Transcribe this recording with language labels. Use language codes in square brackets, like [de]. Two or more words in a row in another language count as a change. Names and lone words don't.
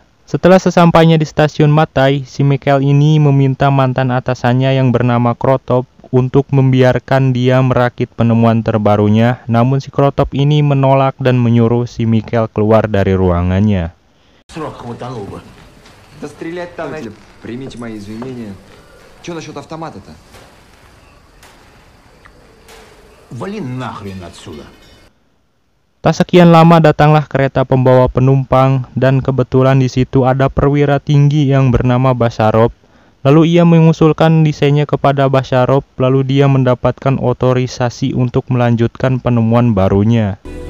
[id] Setelah sesampainya di stasiun Matai, si Mikhail ini meminta mantan atasannya yang bernama Krotov untuk membiarkan dia merakit penemuan terbarunya, namun si Krotov ini menolak dan menyuruh si Mikhail keluar dari ruangannya. [ru] Примите мои извинения. Что насчет автомата-то? Вали нахрен отсюда. [id] Tak sekian lama datanglah kereta pembawa penumpang dan kebetulan di situ ada perwira tinggi yang bernama Basharov. Lalu ia mengusulkan desainnya kepada Basharov, lalu dia mendapatkan otorisasi untuk melanjutkan penemuan barunya.